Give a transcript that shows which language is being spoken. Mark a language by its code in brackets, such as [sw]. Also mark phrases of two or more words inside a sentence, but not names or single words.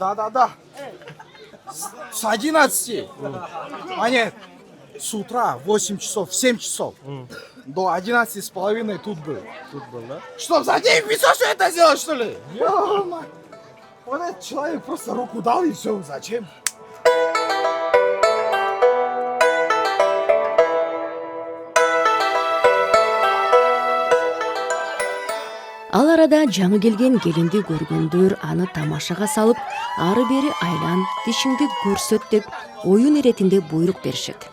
[ru] Да. С 11. А нет, с утра 8 часов, 7 часов. До 11:30 тут был. Тут был, да? Что, за 9500 что это сделать, что ли? Вот этот человек просто руку дал и все. Зачем? [ky] Ал арада жаңы келген келинди көргөндөр аны тамашага салып, ары бери айлан, тишиңди көрсөт деп оюн иретинде буйрук беришет.